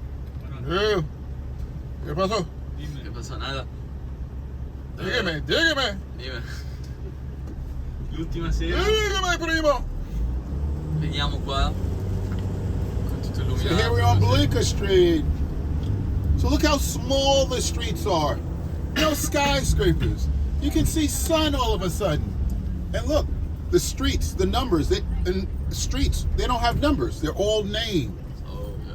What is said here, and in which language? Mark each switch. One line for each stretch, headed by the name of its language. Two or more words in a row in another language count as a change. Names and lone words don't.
Spanish: ¿Qué pasó? ¿qué pasa? Nada. Dígame. Dime.
Italian: L'ultima sera
Spanish: Dígame, primo.
Italian: veniamo qua con tutto So illuminato.
English: here we're on Bleecker Street. So look how small the streets are. No skyscrapers. You can see sun all of a sudden. And look, the streets, the numbers, they don't have numbers. They're all named. Oh yeah.